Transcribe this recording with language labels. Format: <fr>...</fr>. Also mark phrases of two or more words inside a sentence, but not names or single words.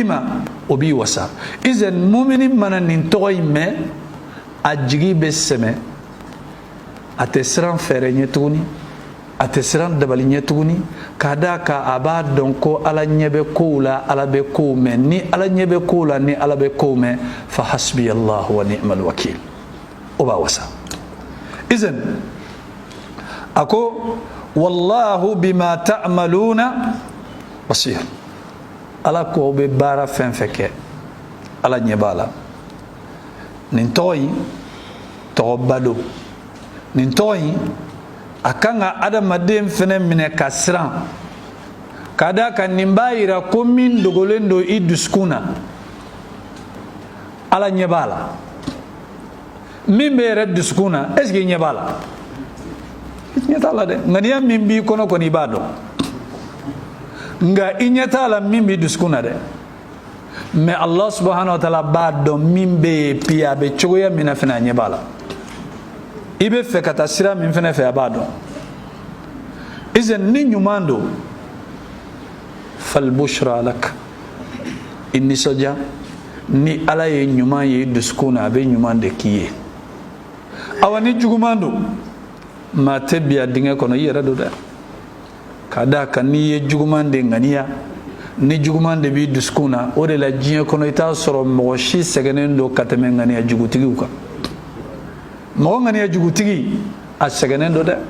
<bm>ma o b'i wasa isan mumini mana nin tɔgɔ in mɛn a jigi bɛ sɛmɛ a tɛ siran fɛɛrɛ ɲɛ tuguni a tɛ siran dabali ɲɛ tuguni k'a d'a kan a b'a dɔn ko ala ɲɛ bɛ kow la ala bɛ kow mɛn ni ala ɲɛ bɛ kow la ni ala bɛ kow mɛn</bm> <ar>فحسبي الله ونعم الوكيل</ar> <bm>o b'a wasa izan a ko</bm> <ar>والله بما تعملون بصير</ar> <bm>ala ko bɛ baara fɛn fɛn kɛ ala ɲɛ b'a la nin tɔgɔ in tɔgɔba don nin tɔgɔ in a kan ka adamaden fɛnɛ minɛ ka siran ka da kan nin b'a yira ko min dogolen don i dusukun na ala ɲɛ b'a la min bɛ yɛrɛ dusukun na</bm> <fr>est ce que</fr> <bm>i ɲɛ b'a la i ɲɛ t'a la dɛ ŋaniya min b'i kɔnɔ kɔni i b'a dɔn nka i ɲɛ t'a la min b'i dusukun na dɛ mais</bm> <ar>الله سبحانه وتعالى</ar> <bm>b'a dɔn min bɛ yen puis a bɛ cogoya min na fɛnɛ a ɲɛ b'a la i bɛ fɛ ka taa sira min fɛnɛ fɛ a b'a dɔn izan ni ɲuman don</bm> <ar>فالبشرى لك</ar> <bm>inni soja ni ala ye ɲuman ye dusukun na a bɛ ɲuman de k'i ye awa ni juguman do maa tɛ bi a dingɛ kɔnɔ i yɛrɛ do dɛ ka da kan n'i ye juguman de ŋaniya ni juguman de b'i dusukun na o de la diɲɛ kɔnɔ i t'a sɔrɔ mɔgɔ si sɛgɛnnen do ka tɛmɛ ŋaniya jugutigiw kan mɔgɔ ŋaniya jugutigi a sɛgɛnnen do dɛ</bm>